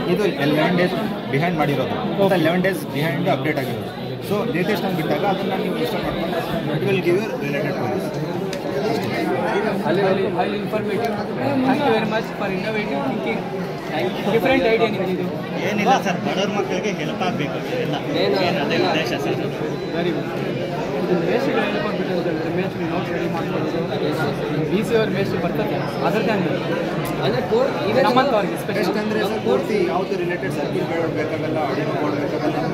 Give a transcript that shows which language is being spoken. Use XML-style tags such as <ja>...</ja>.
<kn>ಇದು 11 days behind ಮಾಡಿರೋದು, 11 days behind update ಆಗಿರೋದು. ಸೊ ಲೇಟೆಸ್ಟ್ ಅಂತ ಬಿಟ್ಟಾಗ ಅದನ್ನು ನೀವು ಇನ್ಸ್ಟಾಲ್ ಮಾಡ್ಕೊಂಡು</kn> <en>It will give you related voice. highly informative. Thank you very much for innovative thinking.</en> <kn>Different idea ನಿಮ್ಮದು. ಏನಿಲ್ಲ ಸರ್, ಬಡವ್ರ ಮಕ್ಕಳಿಗೆ ಹೆಲ್ಪ್ ಆಗಬೇಕು ಎಲ್ಲ ಅದೇ ಉದ್ದೇಶ ಸರ್. Very good. ಇದು ಮೇಸ್ಟ್ರಿಗೆ ಹೇಳ್ಕೊಂಡ್ಬಿಟ್ಟು ಅಂತಂದರೆ ಮೇಸ್ಟ್ರಿ ನೋಟ್ಸ್ ರೆಡಿ ಮಾಡ್ಕೊಳ್ಳೋದು, BC ಅವ್ರ ಮೇಸ್ಟ್ರಿ ಬರ್ತದೆ ಅದರದ್ದೇ ಅಂದರೆ ಕೋಡ್ ಈಗ ನಮ್ಮಂಥವ್ರಿಗೆ ಟೆಸ್ಟ್ ಅಂದರೆ ಸರ್ ಪೂರ್ತಿ ಯಾವುದು ರಿಲೇಟೆಡ್ ಸರ್ಕ್ಯೂಟ್ ಬೇಕಾಗಲ್ಲ, ಆಡಿಯೋ ಕೋಡ್ ಬೇಕಾಗಲ್ಲ,</kn>